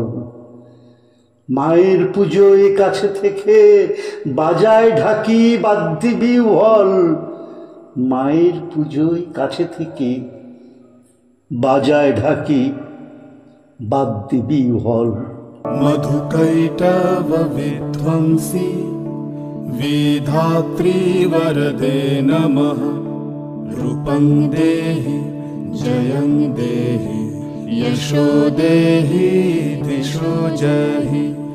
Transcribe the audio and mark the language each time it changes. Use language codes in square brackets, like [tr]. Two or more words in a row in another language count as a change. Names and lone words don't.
[bn] মায়ের পুজোয় কাছে থেকে বাজায় ঢাকি, বাদ দিবি হল। মায়ের পুজোয় কাছে থেকে বাজায় ঢাকি, বাদ দিবি হল। [sa] मधुकैटभ विध्वंसी विधात्री वरदे नमः। रूपं देहि जयं देहि यशो देहि दिशो जहि।